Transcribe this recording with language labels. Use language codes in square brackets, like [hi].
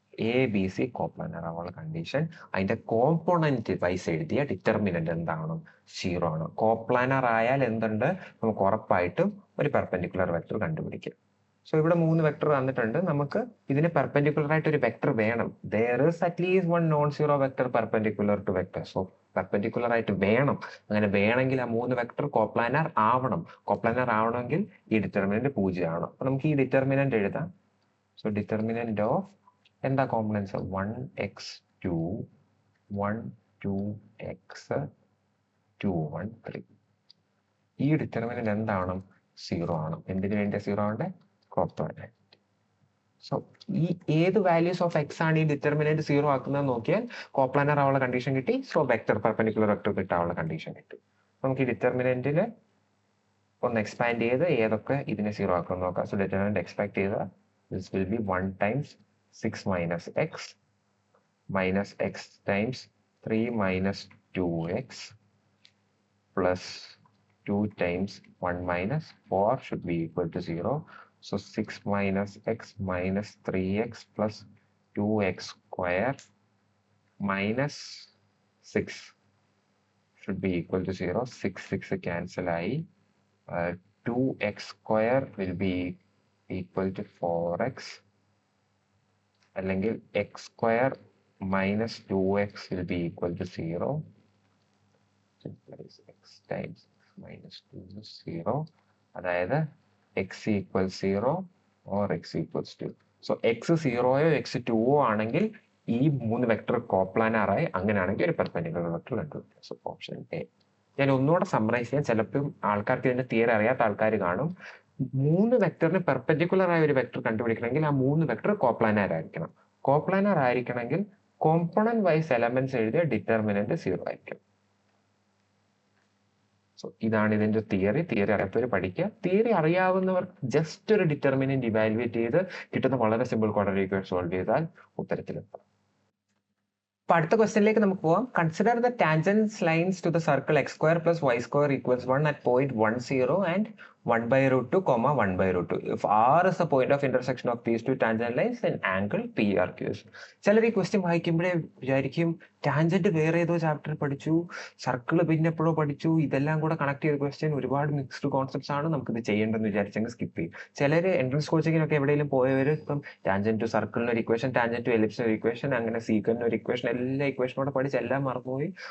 [ml] ABC coplanar ആവാനുള്ള condition അതിന്റെ component vice എഴുതിയ ഡിറ്റർമിനന്റ് എന്താണ്, 0 ആണ്. കോപ്ലാനാർ ആയാൽ എന്തുണ്ട്, നമുക്ക് ഉറപ്പായിട്ടും ഒരു പെർപെൻഡിക്കുലർ വെക്ടർ കണ്ടുപിടിക്കാം. സോ ഇവിടെ 3 വെക്ടർ തന്നിട്ടുണ്ട്, നമുക്ക് ഇതിന് പെർപെൻഡിക്കുലർ ആയിട്ട് ഒരു വെക്ടർ വേണം. [en] there is at least one non zero vector perpendicular to vector. [ml] So perpendicular ആയിട്ട് വേണം. അങ്ങനെ വേണമെങ്കിൽ ആ 3 വെക്ടർ കോപ്ലാനാർ ആവണം. കോപ്ലാനാർ ആവണമെങ്കിൽ ഈ ഡിറ്റർമിനന്റ് 0 ആണ്. അപ്പൊ നമുക്ക് ഈ ഡിറ്റർമിനന്റ് എഴുതാം. സോ ഡിറ്റർമിനന്റ് ഓഫ് എന്താ കോമ്പണൻസ്, 1x2 1 2x 2 1 3. ഈ ഡിറ്റർമിനന്റ് എന്താവണം, 0 ആണ്. എന്തിനു വേണ്ടി 0 ആണ്, കോപ്ലാനാർ. സോ ഈ ഏത് വാല്യൂസ് ഓഫ് എക്സ് ആണ് ഈ ഡിറ്റർമിനന്റ് 0 ആക്കുന്നത് നോക്കിയാൽ കോപ്ലാനാർ ആവുള്ള കണ്ടീഷൻ കിട്ടി. സോ വെക്ടർ പെർപെൻഡിക്കുലർ വെക്ടർ കിട്ടാനുള്ള കണ്ടീഷൻ കിട്ടി. നമുക്ക് ഈ ഡിറ്റർമിനന്റിൽ ഒന്ന് എക്സ്പാൻഡ് ചെയ്ത് ഏതൊക്കെ ഇതിനെ 0 ആക്കുമെന്ന് നോക്കാം. [en] so determinant expand [ml] ചെയ്ത [en] this will be 1 times 6 minus x minus x times 3 minus 2x plus 2 times 1 minus 4 should be equal to 0. So 6 minus x minus 3x plus 2x square minus 6 should be equal to 0. 6 cancel I. 2x square will be equal to 4x. [ml] അല്ലെങ്കിൽ [en] x square minus 2x will be equal to 0. Simplifies x times minus 2 is 0. [ml] അതായത് [en] x equals 0 or x equals 2. [ml] So x 0യോ x 2ഓ ആണെങ്കിൽ ഈ 3 vector കോപ്ലാനാറായി, അങ്ങനെയാണെങ്കിൽ ഒരു perpendicular vector കണ്ടുപിടിക്കാം. So option A. ഞാൻ ഒന്നുകൂടെ summarise ചെയ്യാൻ, ചിലപ്പോൾ ആൾക്കാർക്ക് ഇതിന്റെ തിയറി അറിയാത്ത ആൾക്കാർ കാണും. 3 വെക്ടറിന് പെർപെൻഡിക്കുലർ ആയ ഒരു വെക്ടർ കണ്ടുപിടിക്കണമെങ്കിൽ ആ 3 വെക്ടർ കോപ്ലാനാർ ആയിരിക്കണം. കോപ്ലാനാർ ആയിരിക്കണമെങ്കിൽ കോമ്പണന്റ് വൈസ് എലമെന്റ്സ് എഴുതിയ ഡിറ്റർമിനന്റ് 0 ആയിരിക്കും. സോ ഇതാണ് ഇതിന്റെ തിയറി. അറിയാത്തവർ പഠിക്കുക. തിയറി അറിയാവുന്നവർ ജസ്റ്റ് ഒരു ഡിറ്റർമിനന്റ് ഇവാലുവേറ്റ് ചെയ്ത് കിട്ടുന്ന വളരെ സിമ്പിൾ ക്വാഡ്രാറ്റിക് ഇക്വേഷൻ സോൾവ് ചെയ്താൽ ഉത്തരത്തിലെത്താം. അപ്പൊ അടുത്ത ക്വസ്റ്റ്യനിലേക്ക് നമുക്ക് പോവാം. [en] Consider the tangents lines to the circle x square plus y square equals 1 at point 1 0 and 1 by root 2 comma 1 by root 2. If R is the point of intersection of these two tangent lines, then angle PRQ is. [ml] ചിലർ ഈ question വായിക്കുമ്പോഴേ വിചാരിക്കും tangent വേറെ ഏതോ chapter പഠിച്ചു, circle പിന്നെ എപ്പോഴോ പഠിച്ചു, ഇതെല്ലാം കൂടെ കണക്ട് ചെയ്ത ക്വസ്റ്റ്യൻ ഒരുപാട് മിക്സ്ഡ് കോൺസെപ്റ്റ്സ് ആണ്, നമുക്ക് ഇത് ചെയ്യേണ്ടെന്ന് വിചാരിച്ചെങ്കിൽ സ്കിപ്പ് ചെയ്യും. ചിലർ എൻട്രൻസ് കോച്ചിങ്ങിനൊക്കെ എവിടെയെങ്കിലും പോയവർ ഇപ്പം ടാൻജന്റ് ടു സർക്കിളിന് ഒരു ഇക്വേഷൻ, ടാൻജന്റ് ടു എലിപ്സിന് ഒരു ഇക്വേഷൻ, അങ്ങനെ സീക്കറിന് ഒരു ഇക്വേഷൻ, എല്ലാ ഇക്വേഷനോടെ പഠിച്ച് എല്ലാം മറന്നുപോയി.